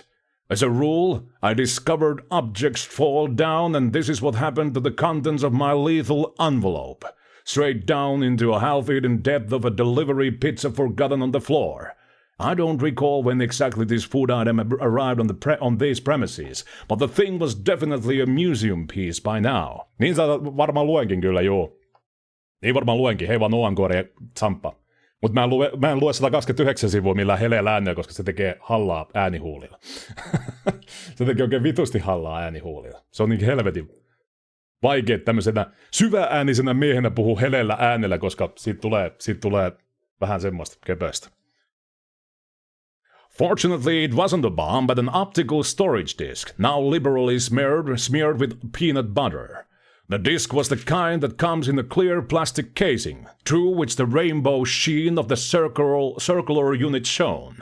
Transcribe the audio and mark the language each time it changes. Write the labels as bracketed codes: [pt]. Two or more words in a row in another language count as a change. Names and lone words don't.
[en] As a rule, I discovered objects fall down, and this is what happened to the contents of my lethal envelope. Straight down into a half-eaten depth of a delivery pizza forgotten on the floor. I don't recall when exactly this food item arrived on these premises, but the thing was definitely a museum piece by now. [fi] Niin varmaan luenkin kyllä, joo. Niin varmaan luenkin, hei vaan Noankoori ja Tsampa. Mutta mä en lue 129 sivua millään heleellä äänellä, koska se tekee hallaa äänihuulilla. Se tekee oikein vitusti hallaa äänihuulilla. Se on niin helvetin vaikea tämmöisenä syvääänisenä miehenä puhua heleellä äänellä, koska siitä tulee vähän semmoista köpöstä. [en] Fortunately, it wasn't a bomb, but an optical storage disc, now liberally smeared with peanut butter. The disc was the kind that comes in a clear plastic casing, through which the rainbow sheen of the circular unit shone.